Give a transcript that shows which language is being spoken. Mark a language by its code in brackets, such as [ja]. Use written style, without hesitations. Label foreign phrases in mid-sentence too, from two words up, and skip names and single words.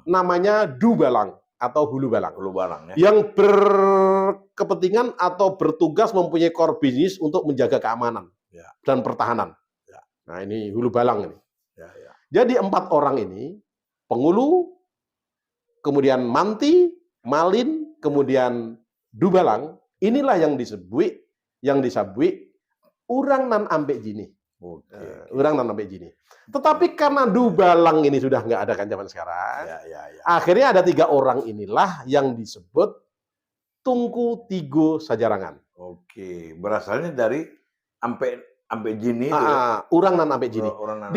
[id] Namanya dubalang atau hulu balang. Yang berkepentingan atau bertugas mempunyai [en] core business [id] untuk menjaga keamanan dan pertahanan. Nah ini hulu balang ini. Jadi 4 orang ini, penghulu, kemudian manti, malin, kemudian dubalang, inilah yang disebut [min] urang nan ambek jini. Urang nan ambek jini. [id] Tetapi karena dubalang ini sudah nggak ada kan zaman sekarang, akhirnya ada 3 orang inilah yang disebut [min] Tungku Tigo Sajarangan. [id] Berasalnya dari sampai jini itu ya? [min] Urang nan sampai jini. Orang nan